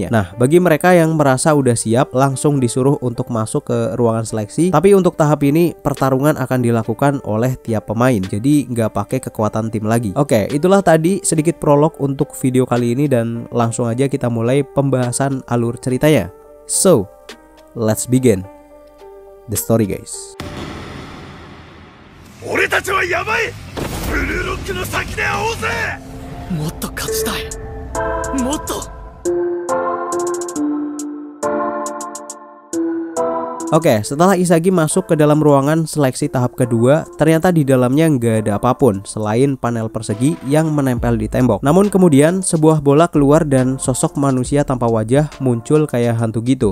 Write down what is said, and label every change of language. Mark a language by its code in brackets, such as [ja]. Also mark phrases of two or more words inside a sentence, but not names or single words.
[id] Nah, bagi mereka yang merasa udah siap, langsung disuruh untuk masuk ke ruangan seleksi. Tapi untuk tahap ini pertarungan akan dilakukan oleh tiap pemain, jadi nggak pakai kekuatan tim lagi. Oke, itulah tadi sedikit prolog untuk video kali ini, dan langsung aja kita mulai pembahasan alur ceritanya. [en] So, let's begin the story guys. [ja] 俺たちはやばい。ブルーロックの先で会おうぜ。もっと勝ちたい。もっと。 [id] Oke, setelah Isagi masuk ke dalam ruangan seleksi tahap kedua, ternyata di dalamnya nggak ada apapun selain panel persegi yang menempel di tembok. Namun kemudian sebuah bola keluar dan sosok manusia tanpa wajah muncul kayak hantu gitu.